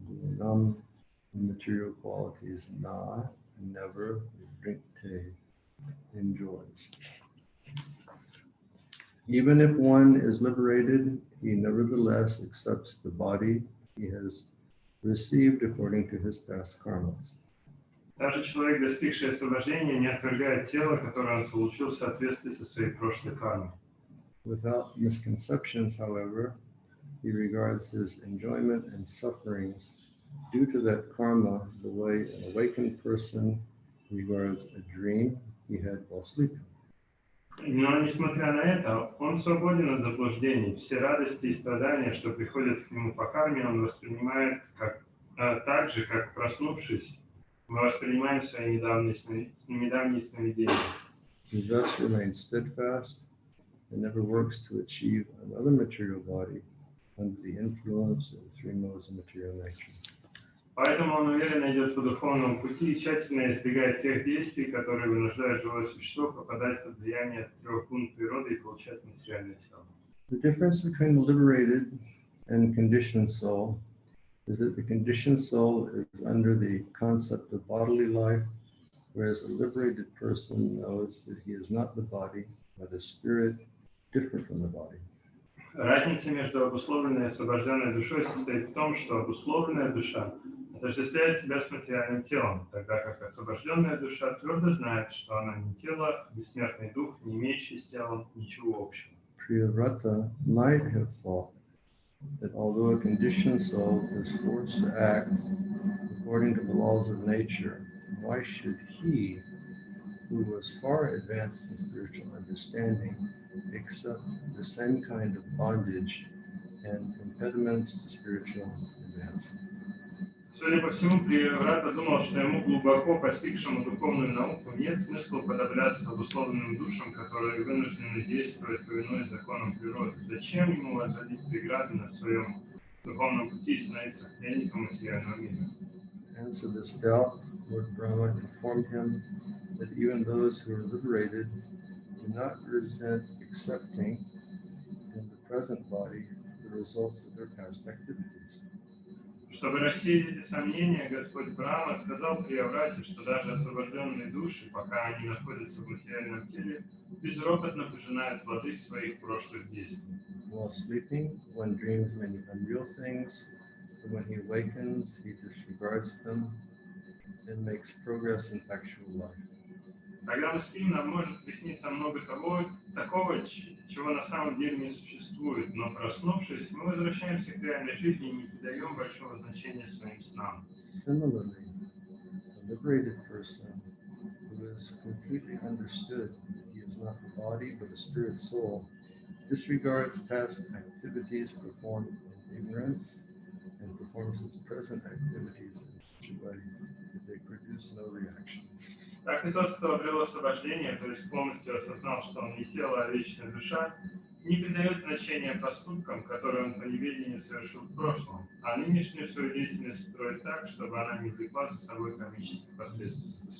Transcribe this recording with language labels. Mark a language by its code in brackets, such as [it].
[en] Gunam, material qualities. Na, never. Vrinte, enjoys. Even if one is liberated, he nevertheless accepts the body he has received according to his past karmas. [ru] Даже человек, достигший освобождения, не отвергает тело, которое он получил в соответствии со своей прошлой кармой. [en] Without misconceptions, however, he regards his enjoyment and sufferings due to that karma the way an awakened person regards a dream he had while sleeping. [ru] Но, несмотря на это, он свободен от заблуждений. Все радости и страдания, что приходят к нему по карме, он воспринимает так же, как проснувшись, мы воспринимаем свои недавние сновидения. [en] He thus remains steadfast and never works to achieve another material body under the influence of the three modes of material nature. [ru] Поэтому он уверенно идет по духовному пути и тщательно избегает тех действий, которые вынуждают живое существо попадать под влияние трех гун природы и получать материальное тело. [en] The difference between the liberated and conditioned soul is that the conditioned soul is under the concept of bodily life, whereas a liberated person knows that he is not the body, but a spirit different from the body. [ru] Разница между обусловленной и освобожденной душой состоит в том, что обусловленная душа отождествляет себя с материальным телом, тогда как освобожденная душа твердо знает, что она не тело, бессмертный дух, не имеющий с телом ничего общего. [en] Priyavrata might have thought that although a conditioned soul is forced to act according to the laws of nature, why should he, who was far advanced in spiritual understanding, accept the same kind of bondage and impediments to spiritual advancement? [ru] Судя по всему, Прияврата думал, что ему, глубоко постигшему духовную науку, нет смысла уподобляться обусловленным душам, которые вынуждены действовать, повинуясь законам природы. Зачем ему возводить преграды на своем духовном пути и становиться пленником материального мира? [en] To answer this doubt, Lord Brahma informed him that even those who are liberated do not resent accepting in the present body the results of their past activities. [ru] Чтобы рассеять эти сомнения, Господь Брахма сказал Прияврате, что даже освобожденные души, пока они находятся в материальном теле, безропотно пожинают плоды своих прошлых действий. [en] While sleeping, one dreams many unreal things, but when he awakens, he disregards them and makes progress in actual life. [ru] Когда мы спим, нам может присниться много такого, чего на самом деле не существует, но проснувшись, мы возвращаемся к реальной жизни и не придаем большого значения своим снам. [en] Similarly, a liberated person who has completely understood that he is not the body but a spirit soul disregards past activities performed in ignorance and performs his present activities in such a way that they produce no reaction. [ru] Так и тот, кто обрел освобождение, то есть полностью осознал, что он не тело, а вечная душа, не придает значения поступкам, которые он по неведению совершил в прошлом, а нынешнюю свою деятельность строит так, чтобы она не влекла за собой кармических последствий.